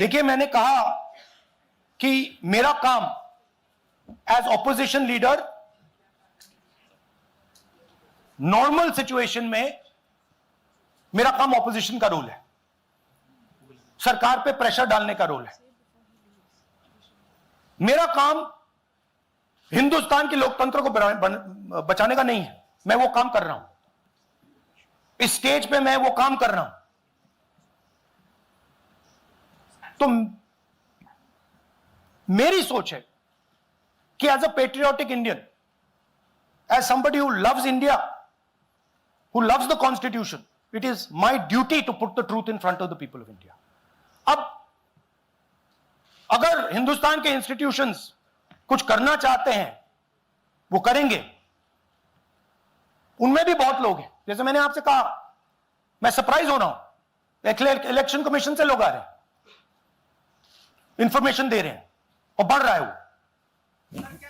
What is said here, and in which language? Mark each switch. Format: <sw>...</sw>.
<hi>देखिए, मैंने कहा कि मेरा काम as opposition leader normal situation में मेरा काम ऑपोजिशन का रोल है, सरकार पे प्रेशर डालने का रोल है। मेरा काम हिंदुस्तान के लोकतंत्र को बचाने का नहीं है। मैं वो काम कर रहा हूं, इस स्टेज पे मैं वो काम कर रहा हूं। तो मेरी सोच है कि</hi> <en>As a patriotic Indian, as somebody who loves India, who loves the constitution, it is my duty to put the truth in front of the people of India.</en> <hi>अब अगर हिंदुस्तान के इंस्टीट्यूशंस कुछ करना चाहते हैं, वो करेंगे। उनमें भी बहुत लोग हैं, जैसे मैंने आपसे कहा, मैं सरप्राइज हो रहा हूं, इलेक्शन कमीशन से लोग आ रहे हैं, इंफॉर्मेशन दे रहे हैं और बढ़ रहा है वो।</hi>